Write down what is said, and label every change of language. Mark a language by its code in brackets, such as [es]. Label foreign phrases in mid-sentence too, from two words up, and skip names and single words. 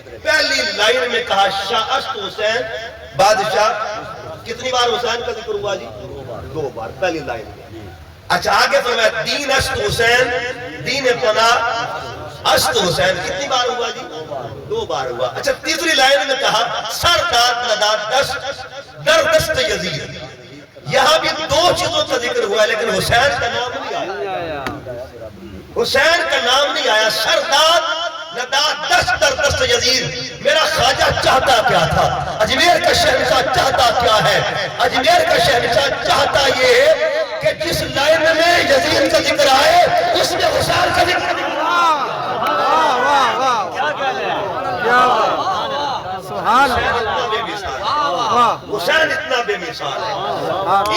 [ur] پہلی لائن میں کہا [fa] شاہ اشت حسین بادشاہ. [ur] کتنی بار حسین کا ذکر ہوا جی؟ 2 بار پہلی لائن میں. اچھا آگے فرمایا [fa] دین اشت حسین، دین پناہ اشت حسین. [ur] کتنی بار ہوا جی؟ 2 بار ہوا. اچھا تیسری لائن میں کہا [fa] سرداد نداد دست در دست یزید. [ur] یہاں بھی 2 چیزوں کا ذکر ہوا ہے لیکن حسین کا نام نہیں آیا. حسین کا نام نہیں آیا. [fa] سرداد نداد دست در دست یزید. [ur] میرا خواجہ چاہتا کیا تھا؟ اجمیر کا شہنشاہ چاہتا کیا ہے؟ اجمیر کا شہنشاہ چاہتا یہ ہے کہ جس لائن میں یزید کا ذکر آئے اس میں حسین کا ذکر نہیں. حسین اتنا بے مثال ہے.